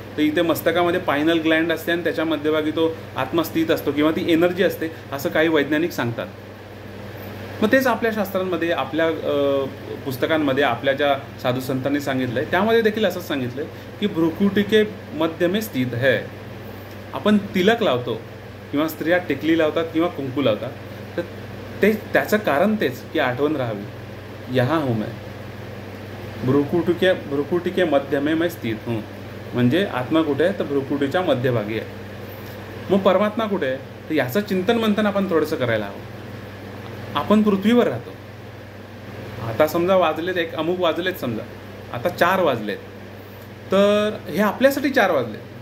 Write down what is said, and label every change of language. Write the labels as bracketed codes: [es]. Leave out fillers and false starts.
[mr] तर इथे मस्तकामध्ये पायनल ग्लँड असते आणि त्याच्या मध्यभागी तो आत्मा स्थित असतो किंवा ती एनर्जी असते, असं काही वैज्ञानिक सांगतात. मग तेच आपल्या शास्त्रांमध्ये, आपल्या पुस्तकांमध्ये, आपल्या ज्या साधू संतांनी सांगितलं आहे त्यामध्ये देखील असंच सांगितलं आहे की [hi] भ्रुकुटी मध्य में स्थित है. [mr] आपण तिलक लावतो किंवा स्त्रिया टिकली लावतात किंवा कुंकू लावतात, तर त्याचं कारण तेच की आठवण राहावी, [hi] यहाँ हूँ मैं, भ्रुकुटी के मध्य में मैं स्थित हूँ. [mr] म्हणजे आत्मा कुठे आहे, तर भ्रुकुटीच्या मध्यभागी आहे. मग परमात्मा कुठे आहे, तर याचं चिंतन मंथन आपण थोडंसं करायला हवं. आपण पृथ्वीवर राहतो. आता समजा वाजलेत अमुक वाजलेत, समजा आता 4 वाजलेत, तर हे आपल्यासाठी 4 वाजले.